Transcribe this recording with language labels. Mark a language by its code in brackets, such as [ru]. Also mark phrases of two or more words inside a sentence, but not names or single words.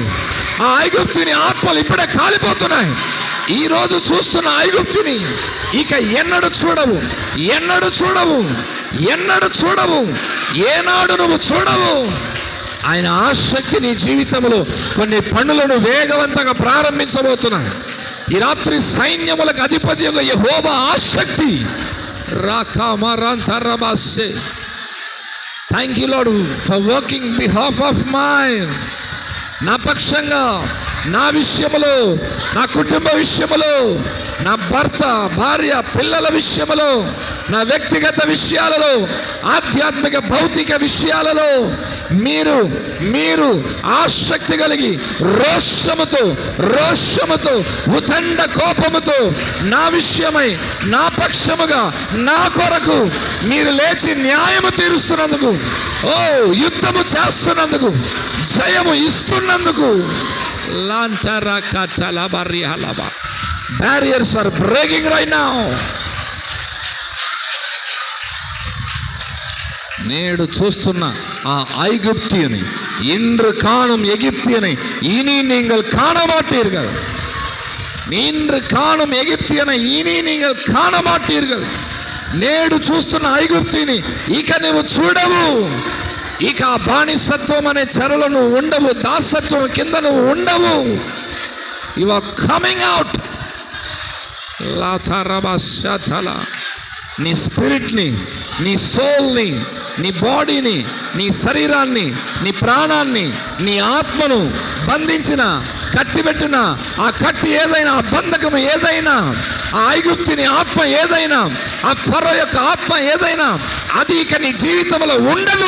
[te] ఆ ఐగుప్తిని ఆత్మలు ఇప్పుడే కాలిపోతున్నాయి. ఈరోజు చూస్తున్న ఐగుప్తిని ఇక ఎన్నడూ చూడవు. ఏనాడు నువ్వు చూడవు. ఆయన ఆసక్తి నీ జీవితంలో కొన్ని పనులను వేగవంతంగా ప్రారంభించబోతున్నాయి. ఈ రాత్రి సైన్యములకు అధిపతిగా యెహోవా ఆసక్తి రాకామారాంతరబాసే. [en] Thank you Lord for working behalf of mine. [te] నా పక్షంగా, నా విషయములో, నా కుటుంబ విషయములో, నా భర్త, భార్య, పిల్లల విషయములో, నా వ్యక్తిగత విషయాలలో, ఆధ్యాత్మిక భౌతిక విషయాలలో మీరు ఆసక్తి కలిగి రోషముతో ఉదండ కోపముతో నా విషయమై, నా పక్షముగా, నా కొరకు మీరు లేచి న్యాయము తీరుస్తున్నందుకు, యుద్ధము చేస్తున్నందుకు, జయము ఇస్తున్నందుకు [en] barriers are breaking right now. [te] నేడు చూస్తున్న ఆ [ta] ఐగుప్తియனை இன்று காணும் எகிப்தியனை இனி நீங்கள் காண மாட்டீர்கள். இன்று காணும் எகிப்தியனை இனி நீங்கள் காண மாட்டீர்கள். [te] నేడు చూస్తున్న ఐగుప్తిని ఇక నువ్వు చూడవు. ఇక బానిసత్వం అనే చెరలో నువ్వు ఉండవు. దాసత్వం కింద నువ్వు ఉండవు. [en] you are coming out. [te] నీ స్పిరిట్ని, నీ సోల్ని, నీ బాడీని, నీ శరీరాన్ని, నీ ప్రాణాన్ని, నీ ఆత్మను బంధించిన, కట్టిబెట్టిన ఆ కట్టి ఏదైనా, ఆ బంధకము ఏదైనా, ఆ ఐగుప్తిని ఆత్మ ఏదైనా, ఆ ఫరో యొక్క ఆత్మ ఏదైనా, అది ఇక నీ జీవితంలో ఉండదు.